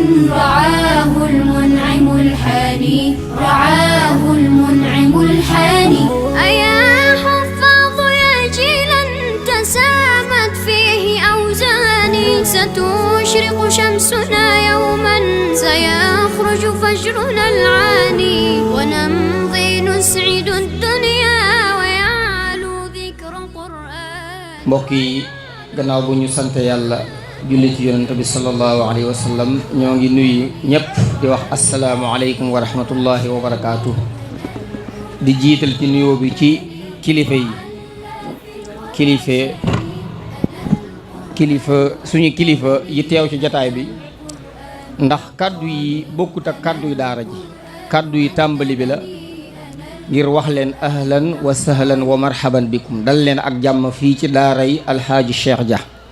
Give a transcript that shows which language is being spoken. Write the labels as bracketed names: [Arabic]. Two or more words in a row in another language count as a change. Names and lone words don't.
[Arabic] رعاه المنعم الحاني رعاه المنعم الحاني أيا حفاظ يا جيلا تسامت فيه أوزاني ستشرق شمسنا يوما سيخرج فجرنا العاني ونمضي نسعد الدنيا ويعلو ذكر قرآن [Wolof] mbokki gannaaw bu ñu sant yàlla julli ci yonent bi [Arabic] صلى الله عليه وسلم [Wolof] ñoo ngi nuyu ñëpp di wax [Arabic] السلام عليكم ورحمة الله وبركاته [Wolof] di jiital ci nuyoo bi ci kilifa yi suñu kilifa yi teew ci jataay bi ndax kàddu yi bokkut ak kàddu yi daara ji kàddu yi tàmbali bi la ngir wax leen [Arabic] أهلا وسهلا ومرحبا بكم [Wolof] dal leen ak jàmm fii ci daara yi alxaaji Cheikh Dia